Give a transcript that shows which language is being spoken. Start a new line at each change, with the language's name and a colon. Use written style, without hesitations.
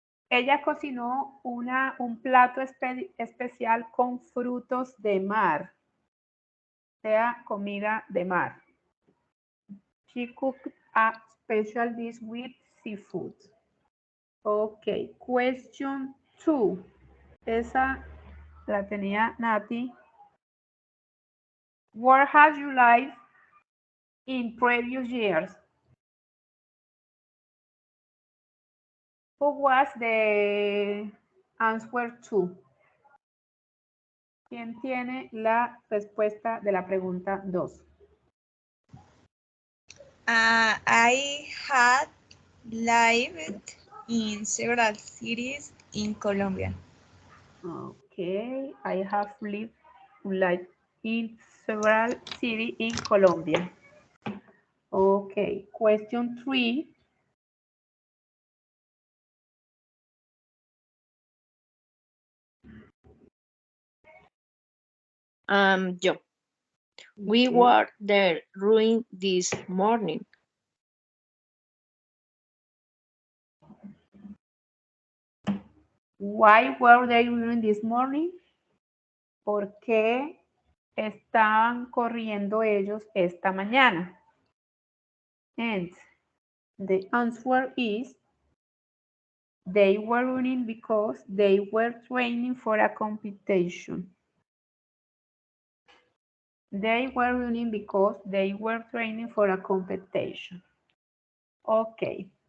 Spanish: Ella cocinó un plato especial con frutos de mar, sea comida de mar.
English: She cooked a special dish with seafood. Ok, question 2.
Spanish: Esa la tenía Nati.
English: Where have you lived in previous years? Who was the answer to?
Spanish: ¿Quién tiene la respuesta de la pregunta 2?
English: I had lived in several cities in Colombia. Okay, I have lived in several cities in Colombia. Okay, question 3.
Spanish: Yo.
English: We were there ruined this morning. Why were they running this morning?
Spanish: ¿Por qué estaban corriendo ellos esta mañana?
English: And the answer is they were running because they were training for a competition. They were running because they were training for a competition. Okay.